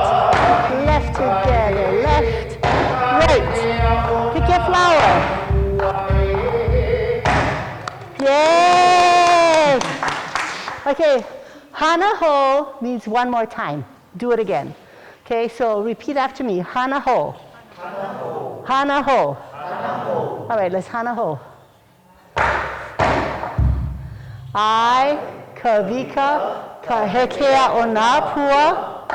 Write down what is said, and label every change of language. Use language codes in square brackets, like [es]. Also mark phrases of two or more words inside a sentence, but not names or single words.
[en] Left together, left, right. Pick your flower. Yes. Okay, [haw] hana ho [en] means one more time. Do it again. Okay, so repeat after me. [haw] Hana ho. Hana ho. Hana ho. Hana ho. [en] All right, let's [haw] hana ho. I, Kavika, Kahekea Onapua,